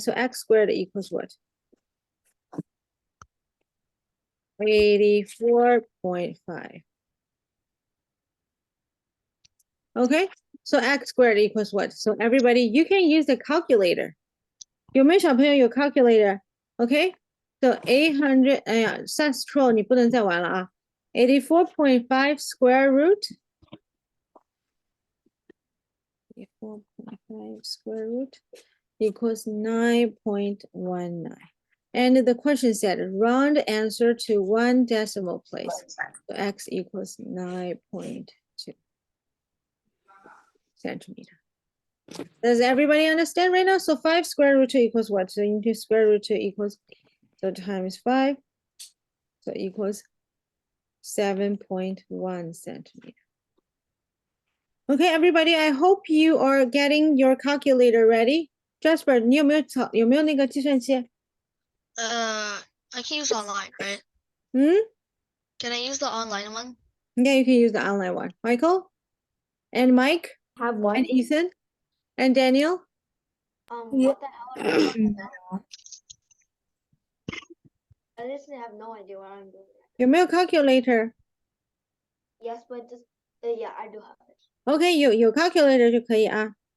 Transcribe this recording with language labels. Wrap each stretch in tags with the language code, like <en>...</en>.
<en>So x squared equals what? 84.5. Okay, so x squared equals what? So everybody, you can use the calculator.</en> <zh>有没有小朋友有 calculator?</zh> <en>Okay, so 800,</en> <zh>哎呀 ，Sans Troll 你不能再玩了啊。</zh> <en>84.5 square root. 84.5 square root equals 9.19. And the question said round answer to one decimal place. So x equals 9.2 centimeter. Does everybody understand right now? So 5 square root 2 equals what? So into square root 2 equals, so times 5, so equals 7.1 centimeter. Okay, everybody, I hope you are getting your calculator ready.</en> <zh>Jasper, 你有没有那个计算器？</zh> <en>I can use online, right? Can I use the online one? Yeah, you can use the online one. Michael? And Mike? Have one. And Ethan? And Daniel? Yeah. What the hell am I doing? I literally have no idea what I'm doing.</en> <zh>有没有 calculator?</zh> <en>Yes, but just yeah, I do have it.</en> <zh>OK, 有 calculator 就可以啊。</zh>